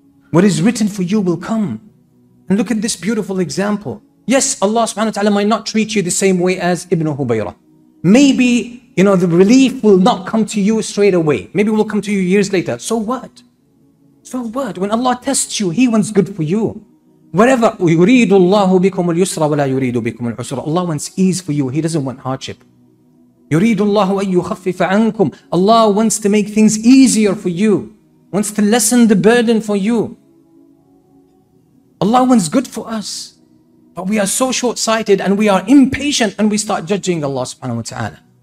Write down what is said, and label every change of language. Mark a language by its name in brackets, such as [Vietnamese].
[English] What is written for you will come. And look at this beautiful example. Yes, Allah subhanahu wa ta'ala might not treat you the same way as Ibn Hubayra. Maybe, the relief will not come to you straight away. Maybe it will come to you years later. So what? So what? When Allah tests you, He wants good for you. Whatever, [Arabic] يُرِيدُ اللَّهُ بِكُمُ الْيُسْرَ وَلَا يُرِيدُ بِكُمُ الْعُسْرَ. [English] Allah wants ease for you. He doesn't want hardship. [Arabic] يُرِيدُ اللَّهُ أَن يُخَفِّفَ عَنْكُمْ. [English] Allah wants to make things easier for you. Wants to lessen the burden for you. Allah wants good for us. But we are so short-sighted and we are impatient and we start judging Allah subhanahu wa ta'ala.